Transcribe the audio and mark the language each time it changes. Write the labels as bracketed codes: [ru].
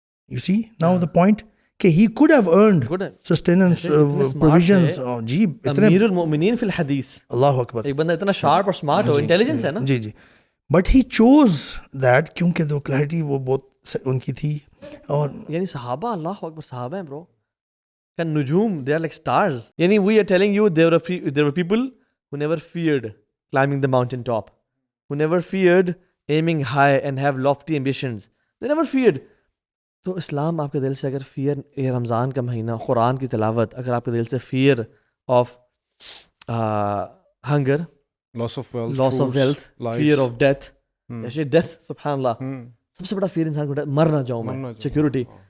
[en] You see now the point کہ he could have earned sustenance provisions. [ur] جی امیر المؤمنین فی الحدیث, اللہ اکبر, ایک بندہ اتنا شارپ اور اسمارٹ ہو, انٹیلیجنس ہے نا. جی جی, [en] but he chose that [ur] کیونکہ تو کلیئرٹی وہ بہت ان کی تھی. اور یعنی صحابہ, اللہ اکبر, صحابہ ہیں برو کا نجوم, [en] they are like stars. یعنی we are telling you there were people who never feared climbing the mountain top, who never feared aiming high and have lofty ambitions. They never feared. [ur] تو اسلام آپ کے دل سے اگر فیئر, یہ رمضان کا مہینہ, قرآن کی تلاوت, اگر آپ کے دل سے [en] fear of hunger, loss of wealth, fear of death, death [ur] سبحان اللہ, سب سے بڑا فیئر انسان کو مر نہ جاؤں میں, سیکیورٹی.